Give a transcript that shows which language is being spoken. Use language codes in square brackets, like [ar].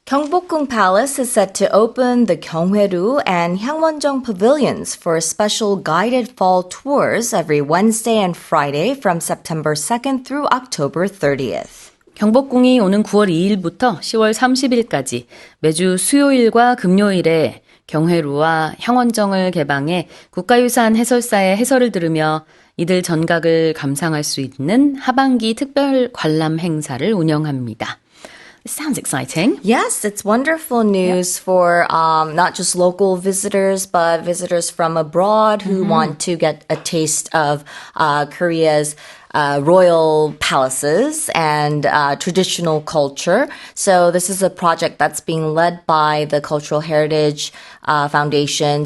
[en] Gyeongbokgung Palace is set to open the Gyeonghaeru and Hwangwonjeong pavilions for special guided fall tours every Wednesday and Friday from September 2nd through October 30th. [ko] 경복궁이 오는 9월 2일부터 10월 30일까지 매주 수요일과 금요일에 경회루와 향원정을 개방해 국가유산 해설사의 해설을 들으며 이들 전각을 감상할 수 있는 하반기 특별 관람 행사를 운영합니다. [en] It sounds exciting. Yes, it's wonderful news for not just local visitors, but visitors from abroad who want to get a taste of Korea's royal palaces and traditional culture. So this is a project that's being led by the Cultural Heritage Foundation.